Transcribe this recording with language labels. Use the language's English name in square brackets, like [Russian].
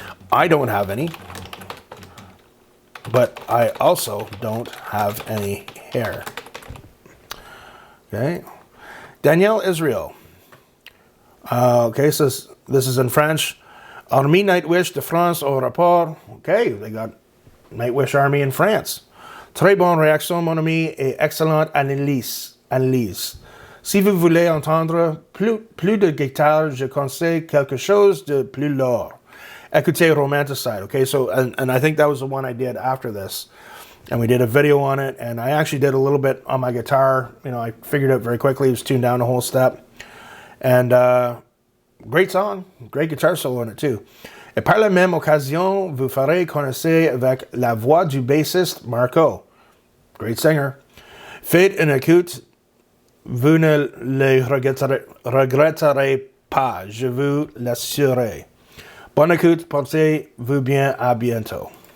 [English] I don't have any, but I also don't have any hair. Okay. Danielle Israel. Okay, so this is in French. [French] Armée Nightwish de France au rapport. [English] Okay, they got Nightwish Army in France. [French] Très bonne réaction, mon ami, et excellente analyse. Si vous voulez entendre plus de guitare, je conseille quelque chose de plus lourd. Écoutez Romanticide. [English] Okay, so, and I think that was the one I did after this. And we did a video on it, and I actually did a little bit on my guitar. I figured it out very quickly. It was tuned down a whole step. And great song, great guitar solo on it too. [French] Et par la même occasion, vous ferez connaître avec la voix du bassiste Marco. [English] Great singer. [French] Faites une écoute, vous ne le regretterez pas, je vous l'assure. Bonne écoute, portez-vous bien, à bientôt.